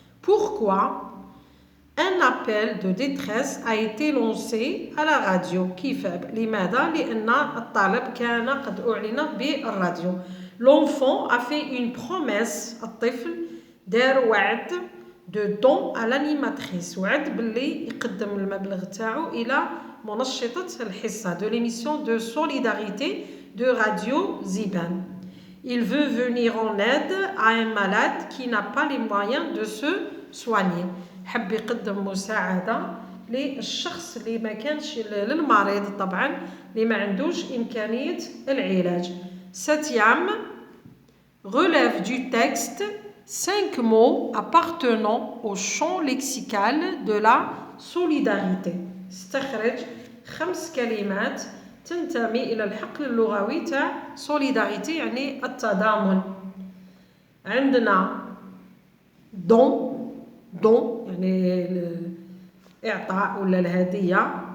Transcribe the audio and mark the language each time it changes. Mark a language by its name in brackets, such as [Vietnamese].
[French] Pourquoi un appel de détresse a été lancé à la radio. [Arabic] كيف لماذا؟ لأن الطالب كان قد أعلن بالراديو. [French] L'enfant a fait une promesse. [Arabic] الطفل دار وعد [French] de don à l'animatrice. [Arabic] وعد باللي يقدم المبلغ تاعو إلى منشطة الحصة [French] de l'émission de solidarité de Radio Ziban. Il veut venir en aide à un malade qui n'a pas les moyens de se soigner. [Arabic] حب يقدم مساعدة للشخص اللي ما كانش للمريض طبعا اللي ما عندوش إمكانية العلاج. [French] Septième, relève du texte 5 mots appartenant au champ lexical de la solidarité. [Arabic] استخرج 5 كلمات تنتمي إلى الحقل اللغوي تاع solidarité يعني التضامن. عندنا don يعني الإعطاء ولا الهدية.